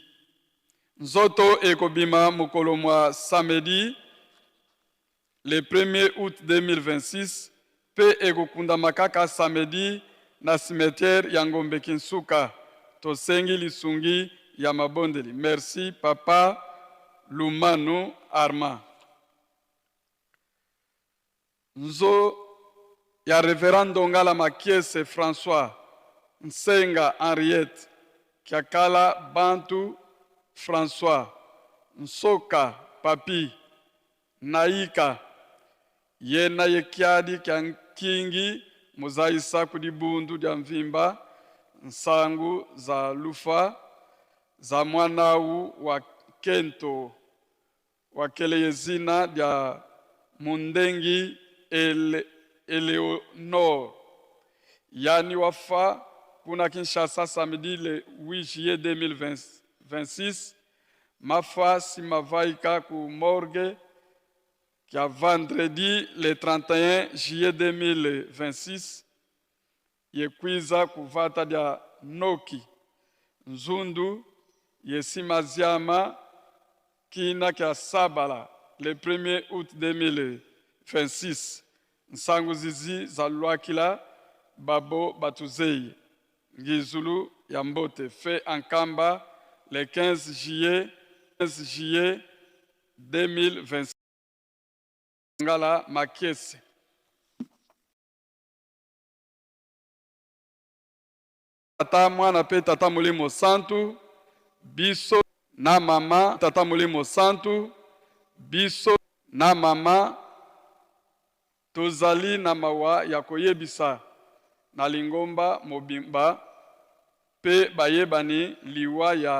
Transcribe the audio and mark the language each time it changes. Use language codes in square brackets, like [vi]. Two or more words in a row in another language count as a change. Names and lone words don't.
[ln] Nzoto ekobima mukolo mwa [fr] samedi le 1er août 2026 [ln] pe ekokunda makaka samedi na cimetière ya Ngombe Kinsuka. Tosengi lisungi ya mabondeli. Merci papa Lumanu Arma. Nzo ya Reverend Ngala Makiese François Nsenga Henriette [kg] Kiakala Bantu François Nsoka Papi Naika Yena Yekiadi Kingi Muzaisa Kudibundu dia Mvimba Nsangu za Lufa za mwanau wa Kento wakele yezina dia Mundengi Eleonore yani wafa kuna Kinshasa [fr] samedi le 8 juillet 2026 [kg] mafa simavaika ku morgue kia [fr] vendredi le 31 juillet 2026 [kg] yekwiza kuvata dia Noki Nzundu yesimaziama kina kia Sabala [fr] le 1er août 2026 [kg] nsangu zizi za Lwakila Babo Batuzei Ngizulu ya Mbote [fr] fait en Kamba le 15 juillet 2026 [kg] Ngala Makiese. [ln] Tata mwana pe tata Molimo Santu biso na mama tata Molimo Santu biso na mama tozali na mawa ya koyebisa na lingomba mobimba pe bayebani liwa